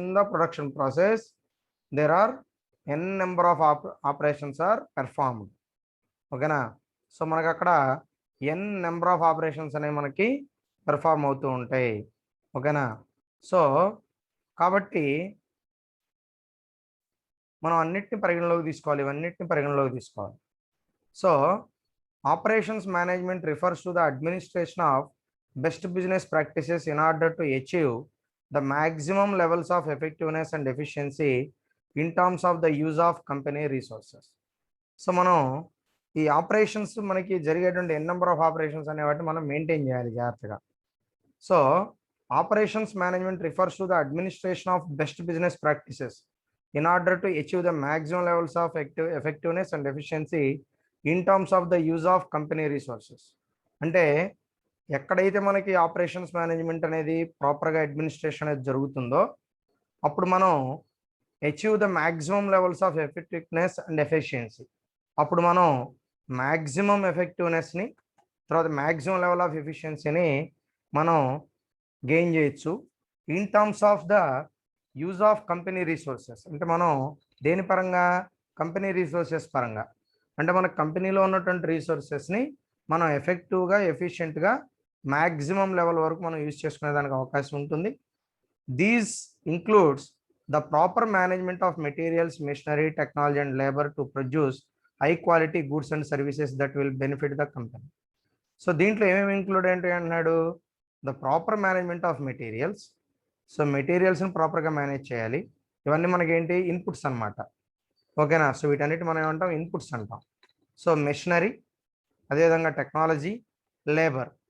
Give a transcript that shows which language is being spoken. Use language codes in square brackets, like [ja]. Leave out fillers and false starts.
[en] In the production process there are n number of operations are performed. ఓకేనా? [te] So మనకు అక్కడ [en] n number of operations [te] అనేవి మనకి perform అవుతూ ఉంటాయి. ఓకేనా? సో కాబట్టి మనం అన్నిటిని పరిగణలోకి తీసుకోవాలి, ఇవన్నిటిని పరిగణలోకి తీసుకోవాలి. [en] So operations management refers to the administration of best business practices in order to achieve the maximum levels of effectiveness and efficiency in terms of the use of company resources. [te] So మనం ఈ operations మనకి జరిగేటువంటి [en] n number of operations [te] అనే వాటిని మనం maintain చేయాలి జాగ్రత్తగా. [en] So operations management refers to the administration of best business practices in order to achieve the maximum levels of effectiveness and efficiency in terms of the use of company resources. [te] అంటే ఎక్కడైతే మనకి operations management అనేది ప్రాపర్గా administration అనేది జరుగుతుందో అప్పుడు మనం [en] achieve the maximum levels of effectiveness and efficiency, [te] అప్పుడు మనం మ్యాక్సిమం ఎఫెక్టివ్నెస్ని తర్వాత మ్యాక్సిమం లెవెల్ ఆఫ్ ఎఫిషియన్సీని మనం గెయిన్ చేయొచ్చు [en] In terms of the use of company resources. [te] అంటే మనం దేని పరంగా? కంపెనీ రిసోర్సెస్ పరంగా. అంటే మన కంపెనీలో ఉన్నటువంటి రిసోర్సెస్ని మనం ఎఫెక్టివ్గా ఎఫిషియెంట్గా మ్యాక్సిమం లెవెల్ వరకు మనం యూజ్ చేసుకునే దానికి అవకాశం ఉంటుంది. [en] These includes the proper management of materials, machinery, technology and labor to produce high quality goods and services that will benefit the company. [te] So దీంట్లో ఏమేమి ఇంక్లూడ్ ఏంటి అన్నాడు, [en] The proper management of materials. [te] So మెటీరియల్స్ని ప్రాపర్గా manage చేయాలి. ఇవన్నీ మనకి ఏంటి, inputs అనమాట. ఓకేనా. సో వీటన్నిటి మనం ఏమంటాం, ఇన్పుట్స్ అంటాం. సో మెషినరీ, అదేవిధంగా టెక్నాలజీ, లేబర్.